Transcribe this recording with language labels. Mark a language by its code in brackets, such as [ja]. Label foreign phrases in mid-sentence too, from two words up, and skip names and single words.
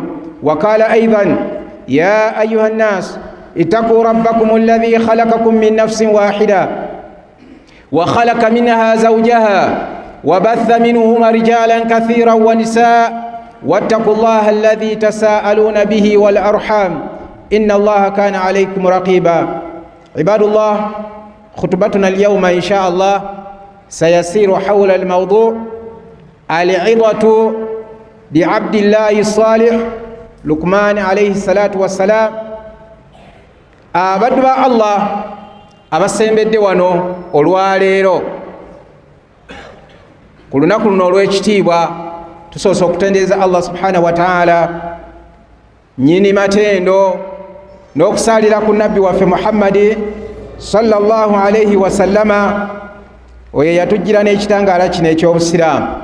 [ar] وقال أيضا: يا أيها الناس اتقوا ربكم الذي خلقكم من نفس واحدة وخلق منها زوجها وبث منهما رجالا كثيرا ونساء واتقوا الله الذي تساءلون به والأرحام إن الله كان عليكم رقيبا. عباد الله، خطبتنا اليوم إن شاء الله سيسير حول الموضوع العظة بعبد الله الصالح لقمان عليه الصلاة والسلام. [lg] abaddu ba Allah abasembedde wano olwaleero ku lunaku luno olw'ekitiibwa, tusoose okutendereza [ar] الله سبحانه وتعالى [lg] nyini matendo n'okusalira ku nabbi waffe Muhammadi [ar] صلى الله عليه وسلم, [lg] oyo yatujjira n'ekitangaala kino eky'obusiraamu,